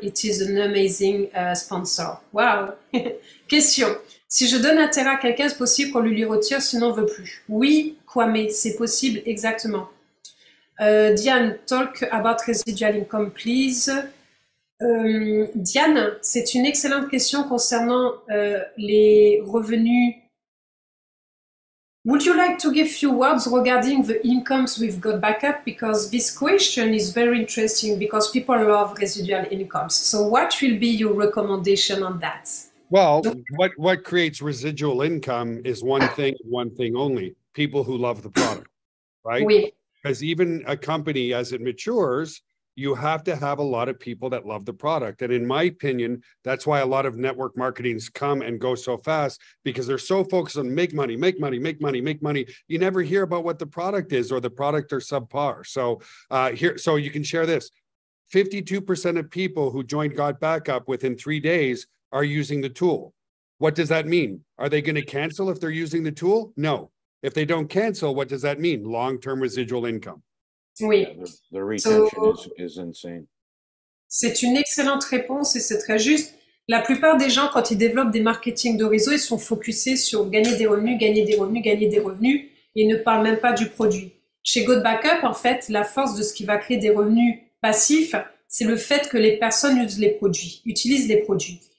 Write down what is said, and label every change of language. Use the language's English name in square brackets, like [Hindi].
[English] It is an amazing sponsor. Wow. Question. [French] Si je donne un terrain à quelqu'un, c'est possible qu'on lui retire, sinon on ne veut plus. Oui, Kwame, c'est possible, exactement. [English] Diane, talk about residual income, please. [French] Diane, c'est une excellente question concernant les revenus. [English] Would you like to give few words regarding the incomes we've got backup? Because this question is very interesting because people love residual incomes. So what will be your recommendation on that? Well, what creates residual income is one thing only, people who love the product, right? [French] Oui. [English] Because even a company, as it matures, you have to have a lot of people that love the product. And in my opinion, that's why a lot of network marketings come and go so fast, because they're so focused on make money, make money, make money, make money. You never hear about what the product is, or the product are subpar. So so you can share this. 52% of people who joined Got Backup within 3 days are using the tool. What does that mean? Are they going to cancel if they're using the tool? No. If they don't cancel, what does that mean? Long-term residual income. [French] Oui. [English] Yeah, the retention is insane. [French] C'est une excellente réponse et c'est très juste. La plupart des gens, quand ils développent des marketing de réseau, ils sont focusés sur gagner des revenus, gagner des revenus, gagner des revenus, et ne parlent même pas du produit. Chez Got Backup, en fait, la force de ce qui va créer des revenus passifs, c'est le fait que les personnes utilisent les produits.